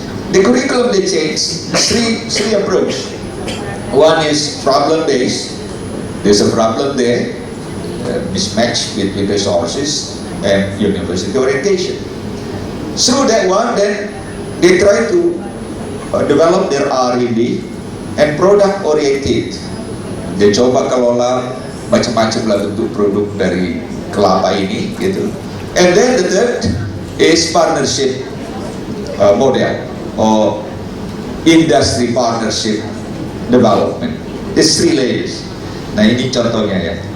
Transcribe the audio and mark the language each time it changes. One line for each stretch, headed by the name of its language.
English: The curriculum they changed three approach. One is problem based. There's a problem there, mismatch between resources and university orientation. Through that one, then they try to develop their R&D and product oriented.
Indonesian: Dia coba kelola macam-macam lah bentuk produk dari kelapa ini, gitu.
English: And then the third is partnership model or industry partnership development. There's 3 layers.
Indonesian: Nah ini contohnya ya.